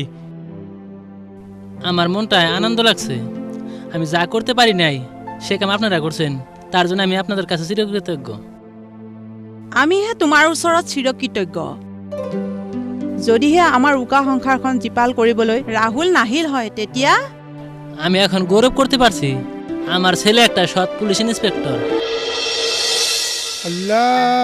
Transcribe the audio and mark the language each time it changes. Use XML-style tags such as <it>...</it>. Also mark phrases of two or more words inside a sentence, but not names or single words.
<bn>আমার মনটায় আনন্দ লাগছে আমি যা করতে পারি নাই সে কাম আপনারা করছেন তার জন্য আমি আপনাদের কাছে চিরকৃতজ্ঞ</bn> <as>আমিহে তোমাৰ ওচৰত চিৰকৃতজ্ঞ যদিহে আমাৰ উকা সংসাৰখন জীপাল কৰিবলৈ ৰাহুল নাহিল হয় তেতিয়া</as> <bn>আমি এখন গৌরব করতে পারছি আমার ছেলে একটা সৎ পুলিশ ইন্সপেক্টর</bn>